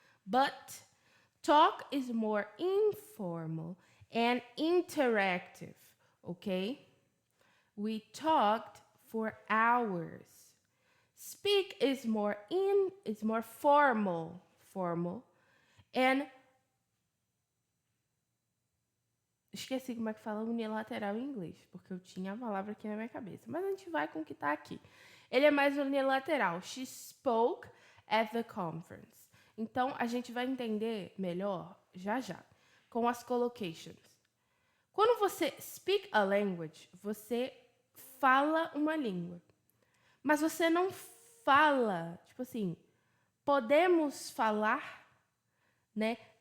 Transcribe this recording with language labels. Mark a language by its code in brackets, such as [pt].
[en] But talk is more informal and interactive, ok? We talked for hours. Speak is more formal, and [pt] esqueci como é que fala unilateral em inglês, porque eu tinha a palavra aqui na minha cabeça, mas a gente vai com o que está aqui. Ele é mais unilateral. [en] She spoke at the conference. [pt] Então a gente vai entender melhor já com as collocations. Quando você [en] speak a language, [pt] você fala uma língua. Mas você não fala, tipo assim, podemos falar, né?